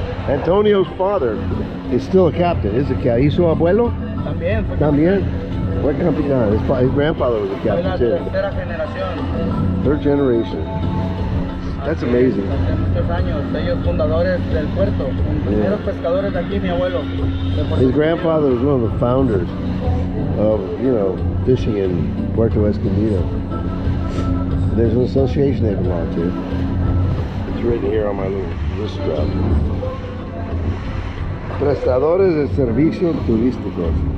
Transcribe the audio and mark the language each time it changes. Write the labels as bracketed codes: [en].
[en] Antonio's father is still a captain. Is a captain. [es] ¿Y su abuelo? También. También. Fue capitán. [en] His grandfather was a captain too. [es] Tercera generación. [en] Third generation. That's amazing. [es] Hace muchos años, ellos fundadores del puerto, los primeros pescadores de aquí, mi abuelo. [en] His grandfather was one of the founders of, fishing in Puerto Escondido. There's an association they belong to. It's written here on my little wrist strap. [es] Prestadores de servicios turísticos.